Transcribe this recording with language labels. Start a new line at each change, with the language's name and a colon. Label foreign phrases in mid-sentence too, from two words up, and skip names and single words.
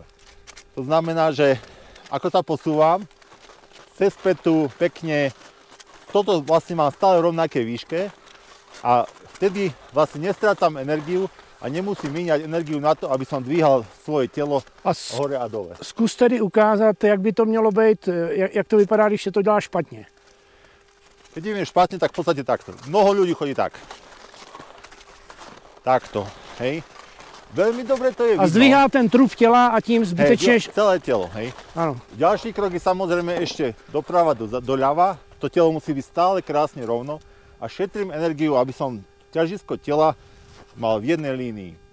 Slovak: To znamená, že ako sa posúvam, cez pätu, pekne, toto vlastne mám stále rovnaké výške a vtedy vlastne nestrácam energiu a nemusím míňať energiu na to, aby som dvíhal svoje telo hore a dole.
Czech: Zkus tedy ukázat, jak by to mělo být, jak to vypadá, když se to dělá špatně.
Slovak: Keď ideme špatne, tak v podstate takto. Mnoho ľudí chodí tak. Takto, hej. Veľmi dobre to je vidno.
Czech: A zdvíhá ten trup těla a tím zbytečne...
Slovak: Celé telo, hej. Áno. Ďalší krok je samozrejme ešte doprava, doľava. To telo musí byť stále krásne rovno a šetrím energiu, aby som ťažisko tela mal v jednej línii.